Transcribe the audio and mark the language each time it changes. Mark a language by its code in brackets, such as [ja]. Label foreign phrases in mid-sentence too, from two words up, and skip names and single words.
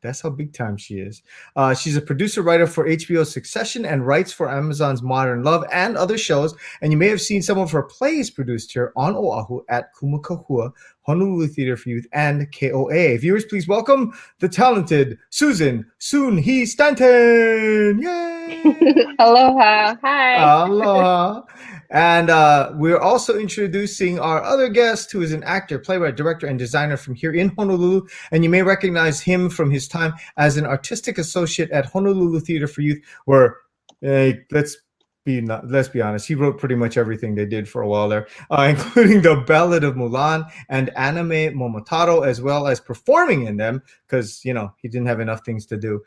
[en] That's how big time she is. She's a producer writer for HBO's Succession and writes for Amazon's Modern Love and other shows. And you may have seen some of her plays produced here on Oahu at Kumakahua, Honolulu Theater for Youth, and KOA. Viewers, please welcome the talented Susan Soon-Hee Stanton. Yay! Aloha. Hi. Aloha. And we're also introducing our other guest, who is an actor, playwright, director, and designer from here in Honolulu. And you may recognize him from his time as an artistic associate at Honolulu Theater for Youth, where, let's be honest, he wrote pretty much everything they did for a while there, including The Ballad of Mulan and Anime Momotaro, as well as performing in them, because, you know, he didn't have enough things to do.